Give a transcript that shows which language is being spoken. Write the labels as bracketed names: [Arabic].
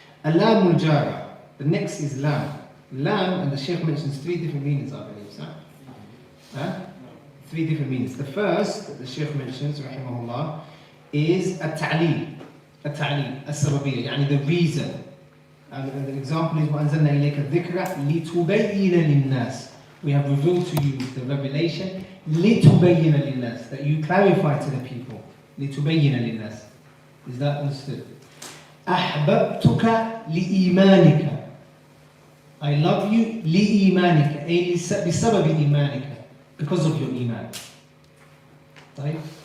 [English] Alam al-jara, the next is lam. Lam, and the Shaykh mentions 3 different meanings, I believe, sir. 3 different meanings. The first that the Shaykh mentions, rahimahullah, is [Arabic] التعليل, السببية, يعني [English] the reason. And the example is [Arabic] وأنزلنا إليك الذكر لتبين للناس. [English] We have revealed to you the revelation [Arabic] لتبين للناس, [English] that you clarify to the people. [Arabic] لتبين للناس. [English] Is that understood? [Arabic] أحببتك لإيمانك. [English] I love you [Arabic] لإيمانك, أي بسبب إيمانك, [English] because of your iman. Right?